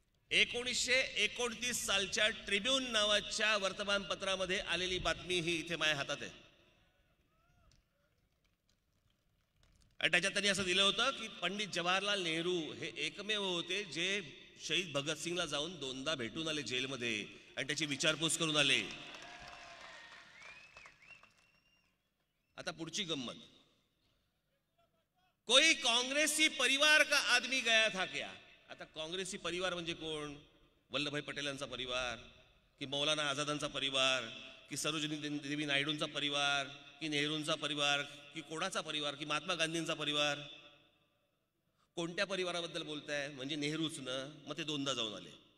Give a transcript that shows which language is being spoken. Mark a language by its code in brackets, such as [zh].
[mr] 1929 सालच्या ट्रिब्यून नावाच्या वर्तमानपत्रामध्ये आलेली बातमी ही इथे माझ्या हातात आहे. आणि त्याच्यात त्यांनी असं दिलं होतं की पंडित जवाहरलाल नेहरू हे एकमेव होते जे शहीद भगतसिंगला जाऊन 2दा भेटून आले जेलमध्ये आणि त्याची विचारपूस करून आले. आता पुढची गंमत, [hi] कोई कांग्रेसी परिवार का आदमी गया था क्या? [mr] आता काँग्रेसी परिवार म्हणजे कोण? वल्लभभाई पटेलांचा परिवार, की मौलाना आझादांचा परिवार, की सरोजिनी देवी नायडूंचा परिवार, की नेहरूंचा परिवार, की कोणाचा परिवार, की महात्मा गांधींचा परिवार? कोणत्या परिवाराबद्दल बोलताय? म्हणजे नेहरूच ना, मग ते 2दा जाऊन आले.